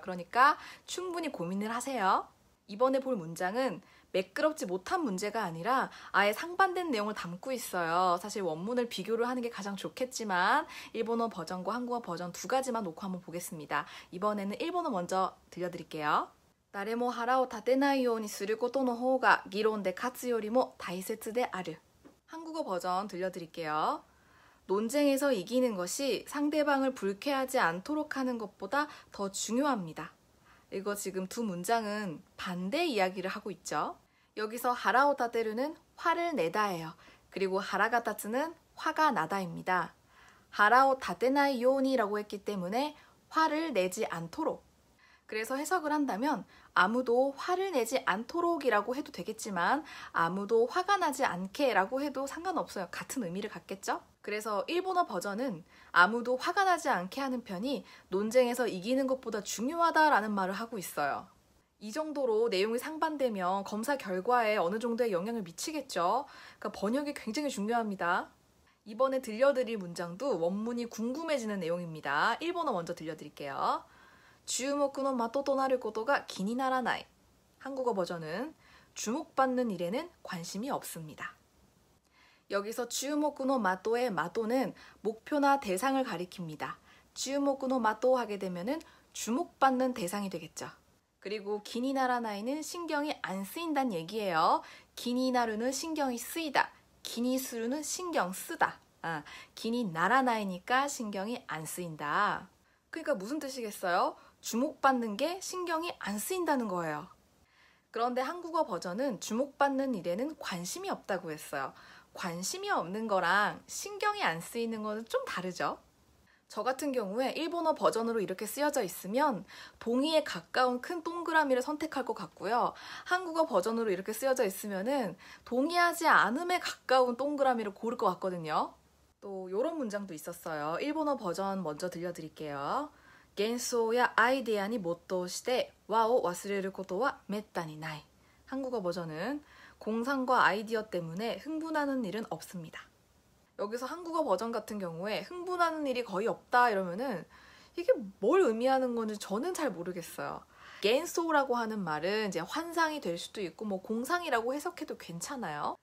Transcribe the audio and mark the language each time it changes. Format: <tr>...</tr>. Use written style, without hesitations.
<ko>그러니까 충분히 고민을 하세요. 이번에 볼 문장은 매끄럽지 못한 문제가 아니라 아예 상반된 내용을 담고 있어요. 사실 원문을 비교를 하는 게 가장 좋겠지만 일본어 버전과 한국어 버전 두 가지만 놓고 한번 보겠습니다. 이번에는 일본어 먼저 들려드릴게요.</ko> <ja>誰も腹を立てないようにすることの方が議論で勝つよりも大切である.</ja> <ko>한국어 버전 들려드릴게요. 논쟁에서 이기는 것이 상대방을 불쾌하지 않도록 하는 것보다 더 중요합니다. 이거 지금 두 문장은 반대 이야기를 하고 있죠. 여기서 하라오타테르는 화를 내다예요. 그리고 하라가타츠는 화가 나다입니다. 하라오타테나이 요니라고 했기 때문에 화를 내지 않도록. 그래서 해석을 한다면 아무도 화를 내지 않도록이라고 해도 되겠지만 아무도 화가 나지 않게라고 해도 상관없어요. 같은 의미를 갖겠죠? 그래서 일본어 버전은 아무도 화가 나지 않게 하는 편이 논쟁에서 이기는 것보다 중요하다라는 말을 하고 있어요. 이 정도로 내용이 상반되면 검사 결과에 어느 정도의 영향을 미치겠죠. 그러니까 번역이 굉장히 중요합니다. 이번에 들려드릴 문장도 원문이 궁금해지는 내용입니다. 일본어 먼저 들려드릴게요. 주목의</ko> <ja>的となることが気にならない.</ja> <ko>한국어 버전은 주목받는 일에는 관심이 없습니다. 여기서 주목의的의的는 목표나 대상을 가리킵니다. 주목의的 하게 되면은 주목받는 대상이 되겠죠. 그리고 기니나라나이는 신경이 안 쓰인다는 얘기예요. 기니나루는 신경이 쓰이다. 기니스루는 신경 쓰다. 기니나라나이니까 신경이 안 쓰인다. 그러니까 무슨 뜻이겠어요? 주목받는 게 신경이 안 쓰인다는 거예요. 그런데 한국어 버전은 주목받는 일에는 관심이 없다고 했어요. 관심이 없는 거랑 신경이 안 쓰이는 거는 좀 다르죠? 저 같은 경우에 일본어 버전으로 이렇게 쓰여져 있으면 동의에 가까운 큰 동그라미를 선택할 것 같고요. 한국어 버전으로 이렇게 쓰여져 있으면은 동의하지 않음에 가까운 동그라미를 고를 것 같거든요. 또 이런 문장도 있었어요. 일본어 버전 먼저 들려드릴게요.</ko> <ja>幻想やアイデアに没頭して和を忘れることはめったにない.</ja> <ko>한국어 버전은 공상과 아이디어 때문에 흥분하는 일은 없습니다. 여기서 한국어 버전 같은 경우에 흥분하는 일이 거의 없다 이러면은 이게 뭘 의미하는 건지 저는 잘 모르겠어요. 겐소라고 하는 말은 이제 환상이 될 수도 있고 뭐 공상이라고 해석해도 괜찮아요.</ko>